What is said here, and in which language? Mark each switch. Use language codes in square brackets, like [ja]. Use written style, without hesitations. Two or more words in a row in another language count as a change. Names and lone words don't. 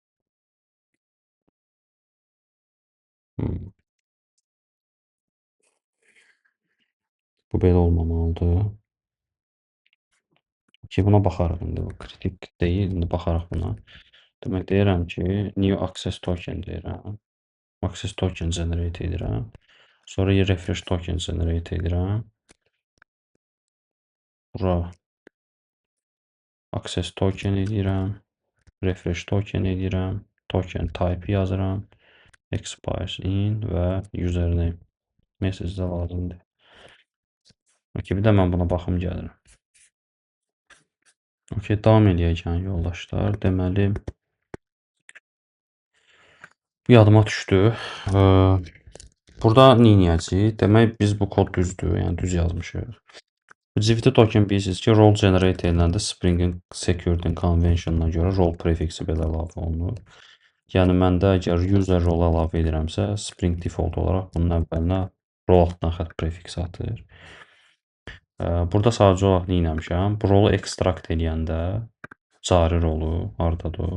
[az] Bu belə olmamalıdır. Ki, buna baxarıq indi. Bu kritik deyil, indi baxarıq buna. Demək deyirəm ki, [en] new access token deyirəm. Access token generate [az] edirəm. Sonra [en] refresh token generate [az] edirəm. Bura [en] access token [az] edirəm. [en] Refresh token [az] edirəm. [en] Token type [az] yazıram. [en] Expires in [az] və username. Message də lazımdır. Okey, bir də mən buna baxım gəlirəm. Okey, davam eləyək yoldaşlar. Deməli, bu yadıma düşdü. Burada neyniyəcəyik? Demək, biz bu kod düzdür, yəni düz yazmışıq. [en] Civiti token [az] bilirsiniz ki, [en] role generate [az] ediləndə Spring-in [en] security conventionuna [az] görə role prefiksi belə əlavə olunur. Yəni, məndə əgər [en] user role [az] əlavə edirəmsə, Spring default olaraq bunun əvvəlinə role altdan xətt prefiksi atır. Burada sadəcə olaraq neynəmişəm? Bu rolu ekstrakt eləyəndə cari rolu hardadır?